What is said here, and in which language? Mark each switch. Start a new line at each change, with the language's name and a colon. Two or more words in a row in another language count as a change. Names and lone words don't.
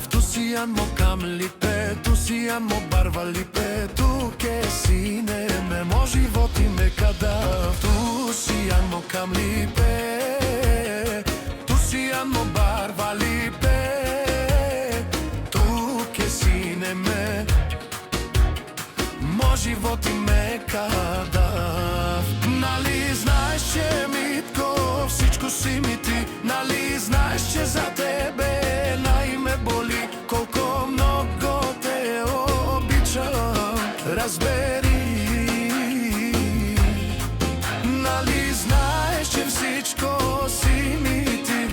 Romany: Tu sian mo kam lipe, tu sian mo barva lipe, tu ke sine me mo život i me kadav. Tu sian mo kam lipe, tu sian mo barva lipe, tu ke sine me mo život i me kadav.
Bulgarian: Нали знаеш, че Митко всичко си ми ти? Нали знаеш, че за тебе най-ме боли? Колко много те обичам, разбери. Нали знаеш, че всичко си ми ти?